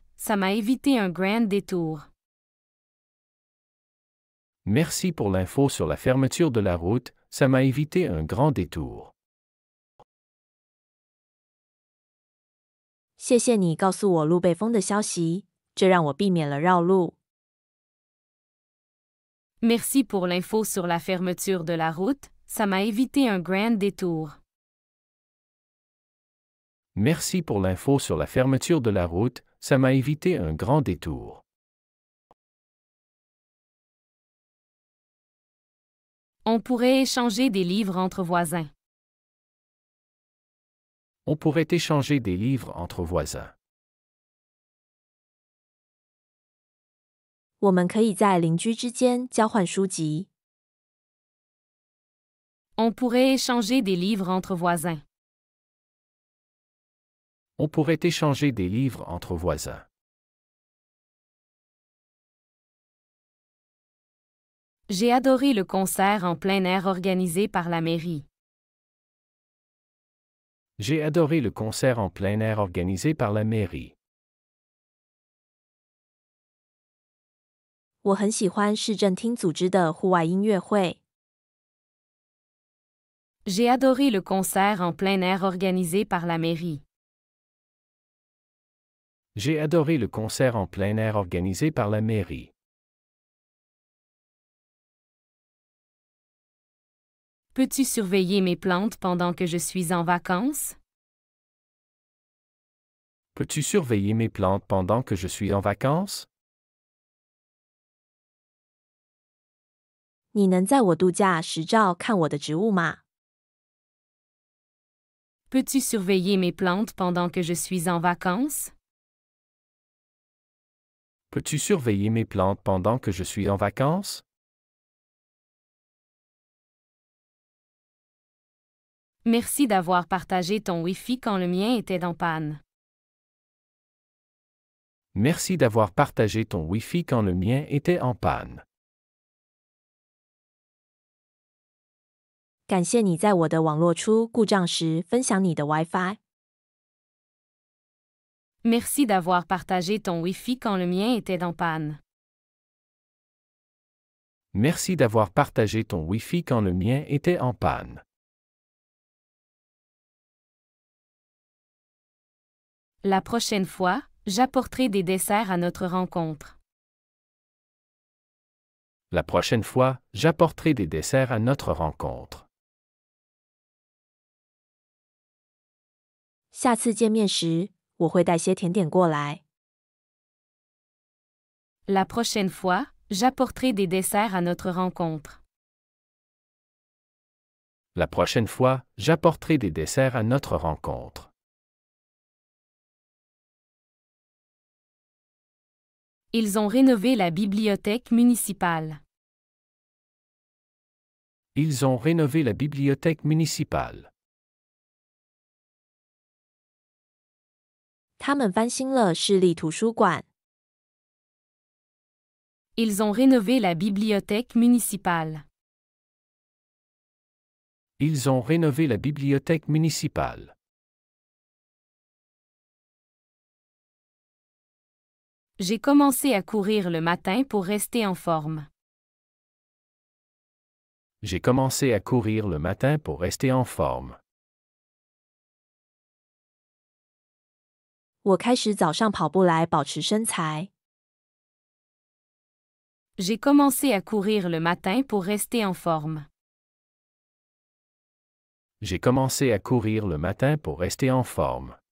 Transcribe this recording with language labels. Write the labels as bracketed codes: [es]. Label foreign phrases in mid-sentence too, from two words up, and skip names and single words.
[fr] Ça m'a évité un grand détour. Merci pour l'info sur la fermeture de la route, ça m'a évité un grand détour. [zh] 谢谢你告诉我路被封的消息，这让我避免了绕路。 [fr] Merci pour l'info sur la fermeture de la route. Ça m'a évité un grand détour. Merci pour l'info sur la fermeture de la route, ça m'a évité un grand détour. On pourrait échanger des livres entre voisins. On pourrait échanger des livres entre voisins. [zh] 我们可以在邻居之间交换书籍。 [fr] On pourrait échanger des livres entre voisins. On pourrait échanger des livres entre voisins. J'ai adoré le concert en plein air organisé par la mairie. J'ai adoré le concert en plein air organisé par la mairie. [zh] 我很喜欢市政厅组织的户外音乐会。 [fr] J'ai adoré le concert en plein air organisé par la mairie. J'ai adoré le concert en plein air organisé par la mairie. Peux-tu surveiller mes plantes pendant que je suis en vacances? Peux-tu surveiller mes plantes pendant que je suis en vacances? [zh] 你能在我度假时照看我的植物吗？ [fr] Peux-tu surveiller mes plantes pendant que je suis en vacances? Peux-tu surveiller mes plantes pendant que je suis en vacances? Merci d'avoir partagé ton Wi-Fi quand le mien était en panne. Merci d'avoir partagé ton Wi-Fi quand le mien était en panne. [zh] 感谢你在我的网络出故障时分享你的 WiFi。 [fr] Merci d'avoir partagé ton Wi-Fi quand le mien était en panne. Merci d'avoir partagé ton Wi-Fi quand le mien était en panne. La prochaine fois, j'apporterai des desserts à notre rencontre. La prochaine fois, j'apporterai des desserts à notre rencontre. [zh] 下次见面时，我会带些甜点过来。 [fr] La prochaine fois, j'apporterai des desserts à notre rencontre. La prochaine fois, j'apporterai des desserts à notre rencontre. Ils ont rénové la bibliothèque municipale. Ils ont rénové la bibliothèque municipale. [zh] 他们翻新了市立图书馆。 [fr] Ils ont rénové la bibliothèque municipale. Ils ont rénové la bibliothèque municipale. J'ai commencé à courir le matin pour rester en forme. J'ai commencé à courir le matin pour rester en forme. [zh] 我开始早上跑步来保持身材。 [fr] J'ai commencé à courir le matin pour rester en forme. J'ai commencé à courir le matin pour rester en forme.